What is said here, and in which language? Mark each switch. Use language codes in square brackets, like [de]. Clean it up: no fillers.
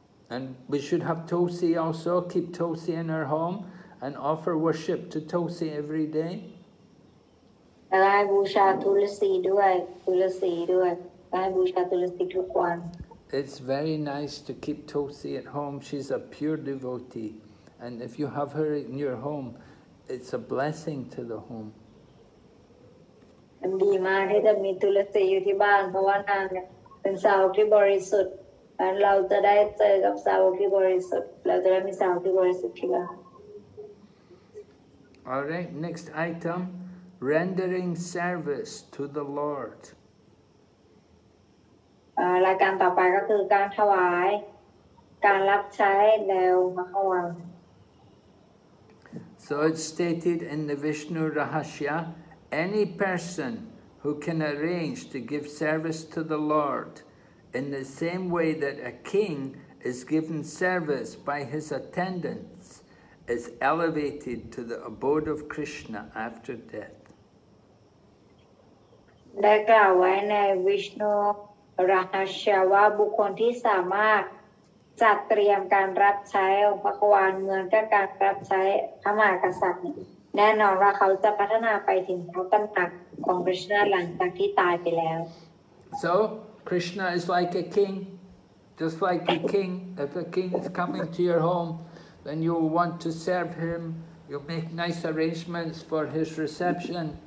[en] And we should have Tulsi also, keep Tulsi in our home and offer worship to Tulsi every day. [th] และให้บูชาทุลสีด้วยและให้บูชาทุลสีทุกวัน [en] It's very nice to keep Tulsi at home. She's a pure devotee. And if you have her in your home, it's a blessing to the home. [th] ดีมากที่จะมีทุลสีอยู่ที่บ้านเพราะว่านางเนี่ยเป็นสาวกที่บริสุทธิ์เราจะได้เจอกับสาวกที่บริสุทธิ์เราจะได้มีสาวกที่บริสุทธิ์ที่บ้าน [en] All right, next item, rendering service to the Lord. [th] รายการต่อไปก็คือการถวายการรับใช้แนวพระควาน [en] So it's stated in the Vishnu Rahasya, any person who can arrange to give service to the Lord in the same way that a king is given service by his attendants is elevated to the abode of Krishna after death. [th] ได้กล่าวไว้ในวิชนูรหัสว่าบุคคลที่สามารถจัดเตรียมการรับใช้องค์พระควานเหมือนกับการรับใช้พระมหากษัตริย์แน่นอนว่าเขาจะพัฒนาไปถึงพระตำหนักของกฤษณาหลังจากที่ตายไปแล้ว [en] So Krishna is like a king, just like a king. If a king is coming to your home, then you want to serve him. You make nice arrangements for his reception.